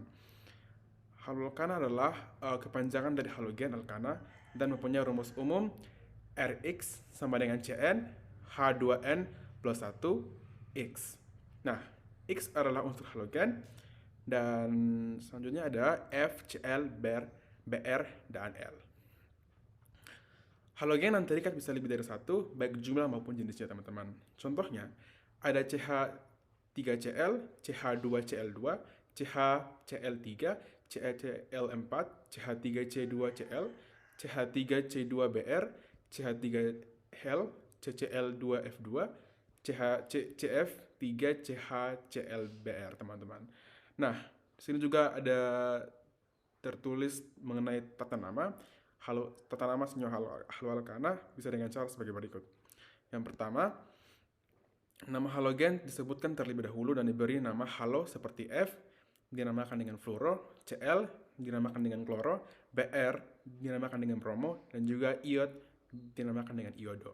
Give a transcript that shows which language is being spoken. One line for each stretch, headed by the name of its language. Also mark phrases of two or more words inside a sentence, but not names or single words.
Indonesian: Haloalkana adalah kepanjangan dari halogen alkana dan mempunyai rumus umum Rx sama dengan Cn H2n plus 1 X. Nah, X adalah unsur halogen dan selanjutnya ada F, Cl, Br, dan L. Halogen yang terikat bisa lebih dari satu, baik jumlah maupun jenisnya, teman-teman. Contohnya, ada CH3Cl, CH2Cl2, CHCl3, CHCl4, CH3C2Cl, CH3C2Br, CH3Hel, CCl2F2, CF3CHClBr, teman-teman. Nah, di sini juga ada tertulis mengenai tata nama. Tata nama senyawa haloalkana bisa dengan cara sebagai berikut. Yang pertama, nama halogen disebutkan terlebih dahulu dan diberi nama halo seperti F dinamakan dengan fluoro, Cl dinamakan dengan kloro, Br dinamakan dengan bromo, dan juga iod dinamakan dengan iodo.